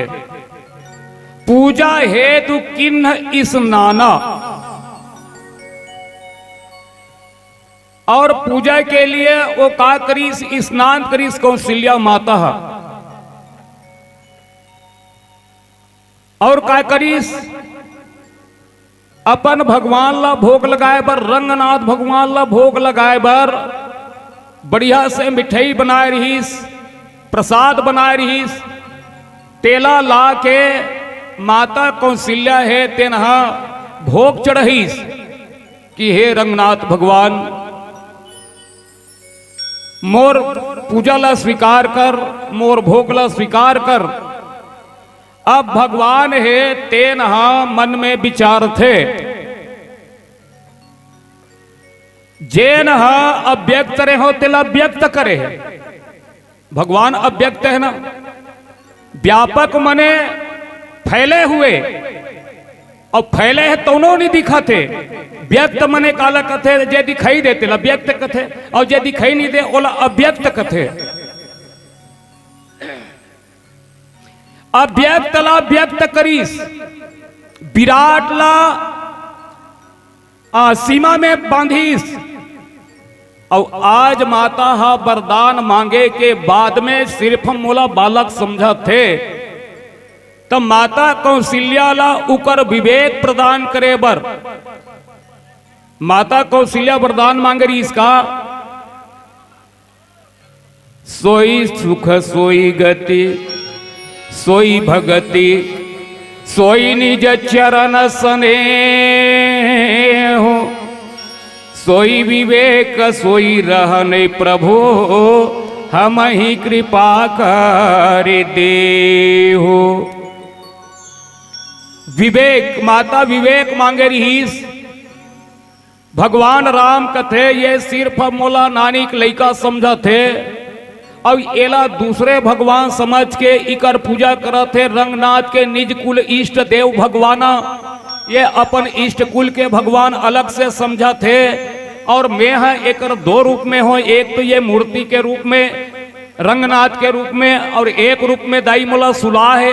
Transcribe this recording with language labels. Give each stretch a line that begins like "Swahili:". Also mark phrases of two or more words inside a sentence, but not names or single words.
Awadhi: पूजा हेतु किन्ह स्नाना,
Chhattisgarhi: और पूजा के लिए वो का करीस स्नान करीस कौशल्या माता। और का करीस अपन भगवान ला भोग लगाए बर, रंगनाथ भगवान ला भोग लगाए बर बढ़िया से मिठाई बनाए रहीस, प्रसाद बनाए रहीस। तेला ला के माता कौशल्या है तेनहा भोग चढ़ीस कि हे रंगनाथ भगवान मोर पूजा ला स्वीकार कर, मोर भोग ला स्वीकार कर। अब भगवान है तेनहा मन में विचार थे, जेन अव्यक्त रहे हो तेला व्यक्त करे है। भगवान अव्यक्त है ना, व्यापक मने फैले हुए, और फैले है दोनों नहीं दिखाते। व्यक्त मने काला कथे जे दिखाई देते ला व्यक्त कथे, और जे दिखाई नहीं दे ओला अव्यक्त कथे। अव्यक्त ला व्यक्त करीस, विराट ला सीमा में बांधीस। और आज माता हा वरदान मांगे के बाद में सिर्फ मोला बालक समझा थे, तब माता कौशल्या ला उकर विवेक प्रदान करे बर माता कौशल्या वरदान मांगे रही इसका।
Awadhi: सोई सुख सोई गति सोई भगति, सोई निज चरण स्नेह, सोई विवेक सोई रहने प्रभु, हम ही कृपा कर देहु।
Chhattisgarhi: विवेक, माता विवेक मांगे रहीस। भगवान राम कथे ये सिर्फ मोला नानी के लइका समझा थे, अब एला दूसरे भगवान समझ के इकर पूजा करत थे।
Awadhi: रंगनाथ के निज कुल इष्ट देव भगवाना,
Chhattisgarhi: ये अपन इष्ट कुल के भगवान अलग से समझा थे। और मैं है एक दो रूप में हो, एक तो ये मूर्ति के रूप में रंगनाथ के रूप में, और एक रूप में दाई मोला सुला है।